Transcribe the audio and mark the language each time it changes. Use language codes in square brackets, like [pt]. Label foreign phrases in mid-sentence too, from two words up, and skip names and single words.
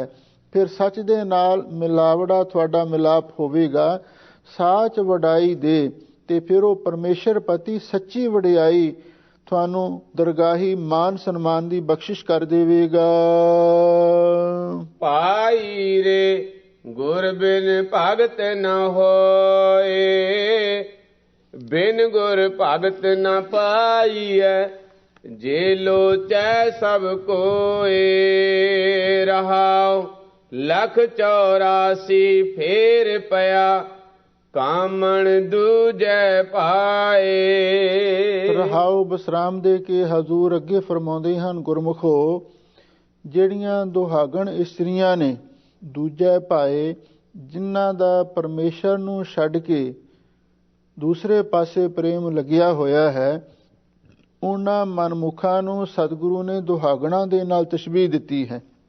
[pa] ਫਿਰ ਸੱਚ ਦੇ ਨਾਲ ਮਿਲਾਵੜਾ ਤੁਹਾਡਾ ਮਿਲਾਪ ਹੋਵੇਗਾ, ਸਾਚ ਵਡਾਈ ਦੇ, ਤੇ ਫਿਰ ਉਹ ਪਰਮੇਸ਼ਰ ਪਤੀ ਸੱਚੀ ਵਡਿਆਈ ਤੁਹਾਨੂੰ ਦਰਗਾਹੀ ਮਾਨ ਸਨਮਾਨ ਦੀ ਬਖਸ਼ਿਸ਼ ਕਰ ਦੇਵੇਗਾ। ਭਾਈ ਰੇ ਗੁਰ ਬਿਨ ਭਗਤ ਨ ਹੋਏ, ਬਿਨ ਗੁਰ ਭਗਤ ਨ ਪਾਈਐ, ਜੇ ਲੋਚੈ ਸਭ ਕੋਇ ਰਹਾਉ ਲਖ 84 ਫੇਰ ਪਇਆ ਕਾਮਣ ਦੂਜੈ ਪਾਏ। ਰਹਾਉ ਬਸਰਾਮ ਦੇ ਕੇ ਹਜ਼ੂਰ ਅੱਗੇ ਫਰਮਾਉਂਦੇ ਹਨ, ਗੁਰਮੁਖੋ ਜਿਹੜੀਆਂ ਦੁਹਾਗਣ ਇਸਤਰੀਆਂ ਨੇ ਦੂਜੇ ਪਾਏ, ਜਿਨ੍ਹਾਂ ਦਾ ਪਰਮੇਸ਼ਰ ਨੂੰ ਛੱਡ ਕੇ ਦੂਸਰੇ ਪਾਸੇ ਪ੍ਰੇਮ ਲੱਗਿਆ ਹੋਇਆ ਹੈ, ਉਹਨਾਂ ਮਨਮੁਖਾਂ ਨੂੰ ਸਤਿਗੁਰੂ ਨੇ ਦੁਹਾਗਣਾਂ ਦੇ ਨਾਲ ਤਸ਼ਬੀਹ ਦਿੱਤੀ ਹੈ।